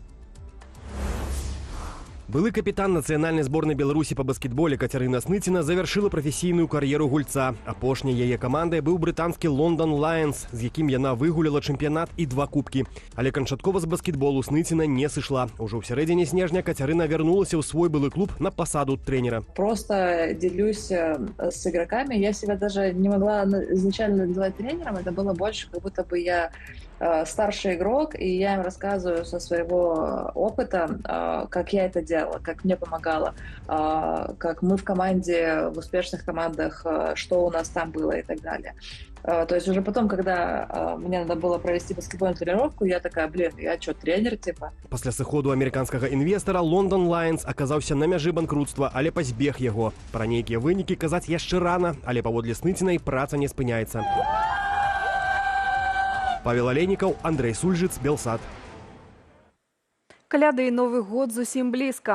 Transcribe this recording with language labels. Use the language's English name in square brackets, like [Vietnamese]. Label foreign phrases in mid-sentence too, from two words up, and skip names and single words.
[Belarusian] Былы капітан нацыянальнай зборнай Беларусі па баскетболе Кацярына Сныціна завяршыла прафесійную кар'еру гульца. Апошняй яе камандай быў брытанскі Лондон Лайонс, з якім яна выгуляла чэмпіянат і 2 кубкі. Але канчаткова з баскетболу Сныціна не сышла. Ужо ў сярэдзіне снежня Кацярына вярнулася ў свой былы клуб на пасаду тренера. [Russian] Просто делюсь с игроками. Я себя даже не могла изначально называть тренером. Это было больше, как будто бы я старший игрок, и я им рассказываю со своего опыта, как я это делала, как мне помогало, как мы в команде, в успешных командах, что у нас там было и так далее. То есть уже потом, когда мне надо было провести баскетбольную тренировку, я такая, я что, тренер, типа? [Belarusian] Пасля сыходу амерыканскага інвестара Лондон Лайонс аказаўся на мяжы банкрутства, але пазбег яго. Пра нейкія вынікі казаць яшчэ рана, але паводле Сныцінай праца не спыняецца. Павел Олейнікаў, Андрей Сульжыц, Белсат. Каляды і Новы год зусім блізка.